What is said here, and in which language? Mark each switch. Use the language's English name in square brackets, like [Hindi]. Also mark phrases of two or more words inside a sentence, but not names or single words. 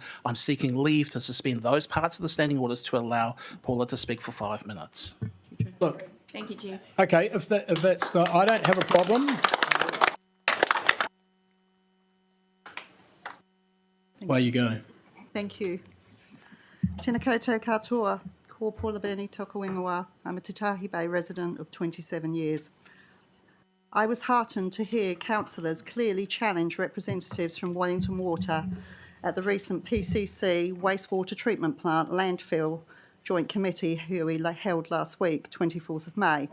[English] I'm seeking leave to suspend those parts of the standing orders to allow Paula to speak for 5 minutes. Look, Thank you, Jeff. okay, if that's the, I don't have a problem. Away you go. Thank you. [Māori] Tēnā koutou katoa, ko Paula Bernie toka whenua. [English] I'm a Titahi Bay resident of 27 years. I was heartened to hear councillors clearly challenge representatives from Wellington Water at the recent PCC wastewater treatment plant landfill joint committee hui held last week, 24th of May.